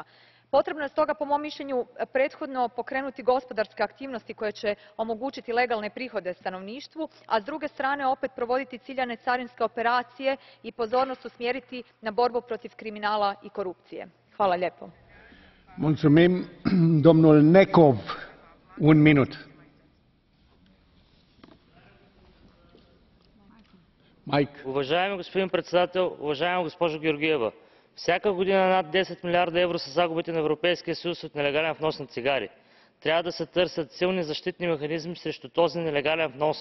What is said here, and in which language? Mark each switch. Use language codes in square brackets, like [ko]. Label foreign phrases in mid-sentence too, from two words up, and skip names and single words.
[hr] Potrebno je stoga, po mom mišljenju, prethodno pokrenuti gospodarske aktivnosti koje će omogućiti legalne prihode stanovništvu, a s druge strane opet provoditi ciljane carinske operacije i pozornost usmjeriti na borbu protiv kriminala i korupcije. Hvala lijepo. [ro] Mulțumim. Domnul Nekov, un minut. [bg] Уважаеми господин председател, уважаема госпожо Георгиева, всяка година над 10 милиарда евро са загубите на Европейския съюз от нелегален внос на цигари. Трябва да се търсят силни защитни механизми срещу този нелегален внос.